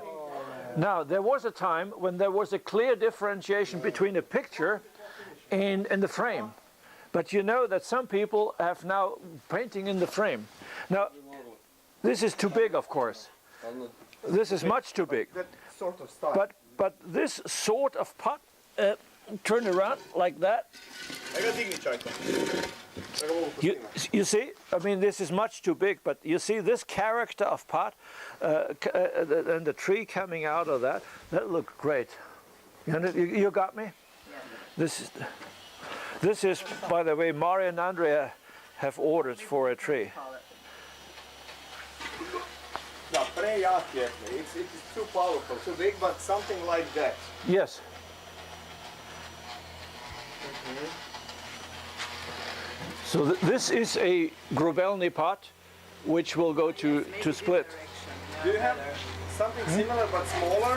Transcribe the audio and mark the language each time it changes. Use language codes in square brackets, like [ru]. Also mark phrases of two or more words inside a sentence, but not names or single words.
[en] Now, there was a time when there was a clear differentiation between a picture and the frame. But you know that some people have now painting in the frame. Now, this is too big, of course. This is much too big. That sort of style. But this sort of pot, turn around like that. [hr] Aj ga digni čajko. Da ga mogu posnimati. [en] You see, I mean, this is much too big, but you see this character of pot and the tree coming out of that looked great. You got me? This is, by the way, Mario and Andrea have ordered for a tree. [hr] Da, prejak je. [en] It's too powerful, too big, but something like that. Yes. So this is a grubelny pot, which will go to split. Do you have something similar but smaller?